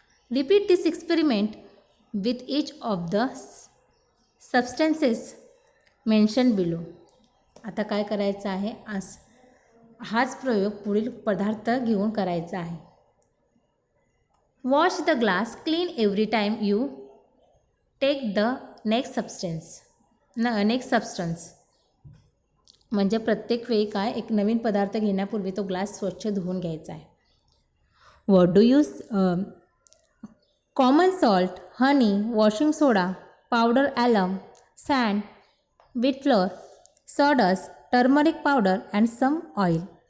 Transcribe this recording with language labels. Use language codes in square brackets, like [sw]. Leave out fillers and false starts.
[en] Repeat this experiment with each of the substances mention below. [mr] आता काय करायचं आहे, हाच प्रयोग पुढील पदार्थ घेऊन करायचा आहे. [en] Wash the glass clean every time you take the next substance. [mr] म्हणजे प्रत्येक वेळी काय, एक नवीन पदार्थ घेण्यापूर्वी तो ग्लास स्वच्छ धुवून घ्यायचा आहे. [en] What do use common salt, honey, washing soda, powder alum, sand, wheat flour, sawdust, turmeric powder and some oil.